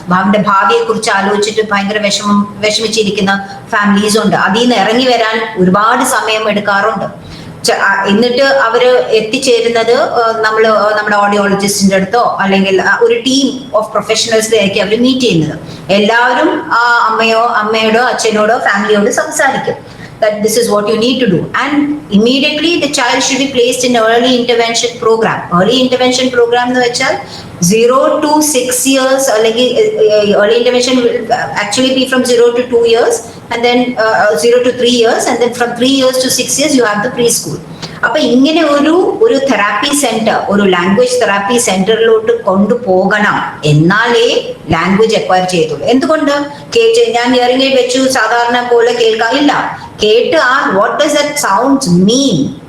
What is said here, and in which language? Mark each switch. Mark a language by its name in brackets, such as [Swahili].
[Malayalam] അവന്റെ ഭാവിയെ കുറിച്ച് ആലോചിച്ചിട്ട് ഭയങ്കര വിഷമിച്ചിരിക്കുന്ന ഫാമിലീസ് ഉണ്ട്. അതിൽ നിന്ന് ഇറങ്ങി വരാൻ ഒരുപാട് സമയം എടുക്കാറുണ്ട്. എന്നിട്ട് അവര് എത്തിച്ചേരുന്നത് നമ്മുടെ ഓഡിയോളജിസ്റ്റിന്റെ അടുത്തോ അല്ലെങ്കിൽ ഒരു ടീം ഓഫ് പ്രൊഫഷണൽസിലായിരിക്കും അവർ മീറ്റ് ചെയ്യുന്നത്. എല്ലാവരും ആ അമ്മയോടോ അച്ഛനോടോ ഫാമിലിയോടോ സംസാരിക്കും [English] that this is what you need to do, and immediately the child should be placed in early intervention program. Early intervention program [Malayalam] എന്ന് വെച്ചാൽ [English] 0 to 6 years, അല്ലെങ്കിൽ early intervention will actually be from 0 to 2 years, and then 0 to 3 years, and then from 3 years to 6 years you have the preschool. [Malayalam] അപ്പൊ ഇങ്ങനെ ഒരു therapy centre, ഒരു language therapy സെന്ററിലോട്ട് കൊണ്ടുപോകണം, എന്നാലേ language acquire ചെയ്തുള്ളൂ. എന്തുകൊണ്ട്? ഞാൻ ഹിയറിംഗ് എയ്ഡ് വെച്ചു സാധാരണ പോലെ കേൾക്കാനില്ല, കേട്ട് [English] What does that sounds mean.